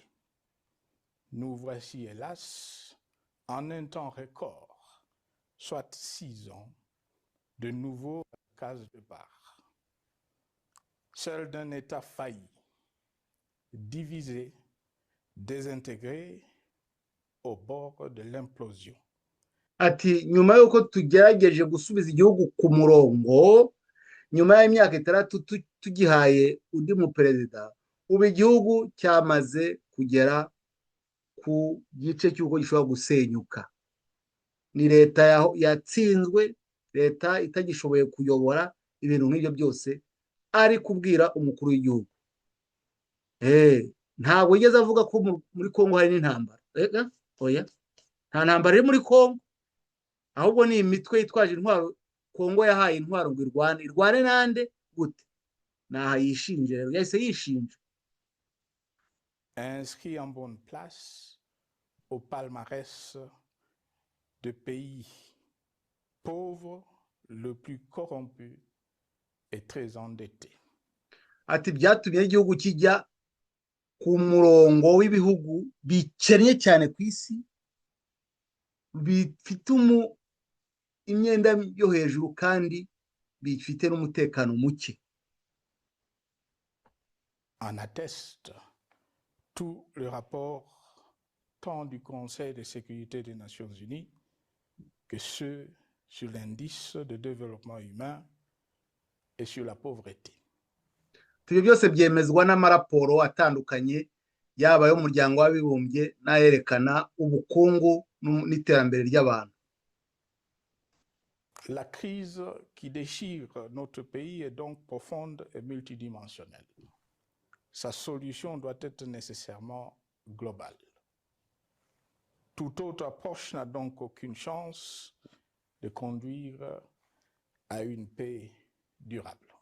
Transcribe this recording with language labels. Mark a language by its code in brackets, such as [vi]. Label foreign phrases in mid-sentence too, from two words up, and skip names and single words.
[fr] Nous voici, hélas, en un temps record, soit 6 ans, de nouveau à la case de départ. Seul d'un État failli, divisé, désintégré, au bord de l'implosion. [rw] Ati nyuma y'uko tugerageje gusubiza igihugu ku murongo, nyuma y'imyaka 6 tugihaye undi mu perezida, ubu igihugu cyamaze kugera ku gice cy'uko gishobora gusenyuka. Ni leta yatsinzwe, leta itagishoboye kuyobora ibintu nk'ibyo byose, ari kubwira umukuru w'igihugu. Ntabwo yigeze avuga ko muri Kongo hari n'intambara. Oya, nta ntambara iri muri Kongo, ahubwo ni imitwe yitwaje intwaro Kongo yahaye intwaro ngo irwane nande gute? Naha yishinje, yahise yishinja. [fr] Inscrit en bonne place au palmarès de pays pauvres, le plus corrompu et très endetté. [rw] Ati byatumye igihugu kijya ku murongo w'ibihugu bikennye cyane ku isi, bifite imyenda yo hejuru kandi bifite n'umutekano muke. [fr] En atteste tout le rapport tant du Conseil de sécurité des Nations Unies que ceux sur l'indice de développement humain et sur la pauvreté. [rw] Ibyo byose byemezwa n'amaraporo atandukanye yaba y'umuryango w'abibumbye n'ayerekana ubukungu n'iterambere ry'abantu. [fr] La crise qui déchire notre pays est donc profonde et multidimensionnelle. Sa solution doit être nécessairement globale. Toute autre approche n'a donc aucune chance de conduire à une paix durable.